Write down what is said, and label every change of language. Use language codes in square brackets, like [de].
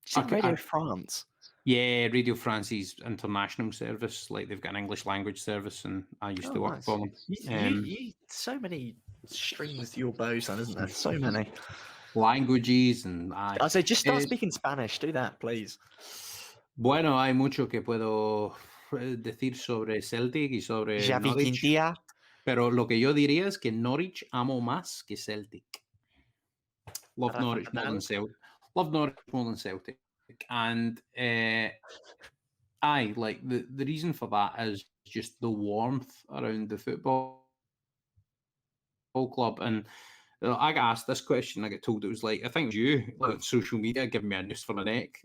[en] Radio France. Yeah, Radio France's international service. Like, they've got an English language service, and I used to work for them. You so many strings to your bow, son, isn't there? So many languages, and I say just start speaking Spanish. Do that, please. [es] Bueno, hay mucho que puedo decir sobre Celtic y sobre Norwich. Pero lo que yo diría es que Norwich amo más que Celtic. [en] Love Norwich more than Celtic. Love Norwich more than Celtic. And like the reason for that is just the warmth around the football club. And I got asked this question. I got told it was like, I think it was you, like social media, giving me a noose for the neck.